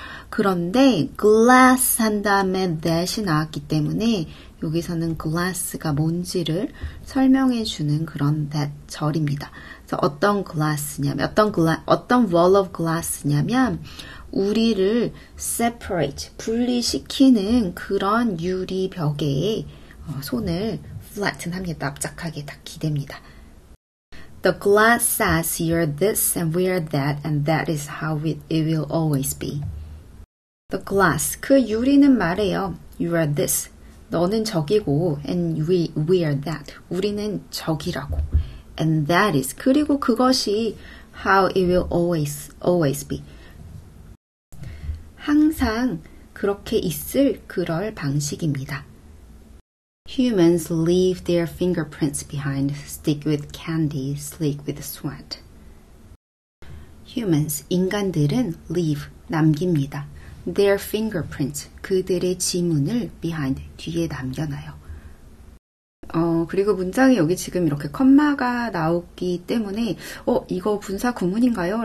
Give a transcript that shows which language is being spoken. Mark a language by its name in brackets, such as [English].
[Korean] 그런데 glass 한 다음에 that이 나왔기 때문에 여기서는 glass가 뭔지를 설명해 주는 그런 that 절입니다. 그래서 어떤 glass냐면 어떤 [English] wall of glass [Korean] 냐면 우리를 separate, 분리시키는 그런 유리 벽에 손을 flatten 합니다. 납작하게 딱 기댑니다. [English] The glass says you're this and we're that and that is how it will always be. The glass, [Korean] 그 유리는 말해요. [English] You are this. [Korean] 너는 저기고 [English] and we are that. [Korean] 우리는 저기라고. [English] And that is. [Korean] 그리고 그것이 [English] how it will always be. [Korean] 항상 그렇게 있을 그럴 방식입니다. [English] Humans leave their fingerprints behind, stick with candy, sleek with sweat. [Korean] Humans, 인간들은 leave, 남깁니다. [English] Their fingerprints, [Korean] 그들의 지문을 behind, 뒤에 남겨놔요. 그리고 문장에 여기 지금 이렇게 컴마가 나오기 때문에 이거 분사 구문인가요?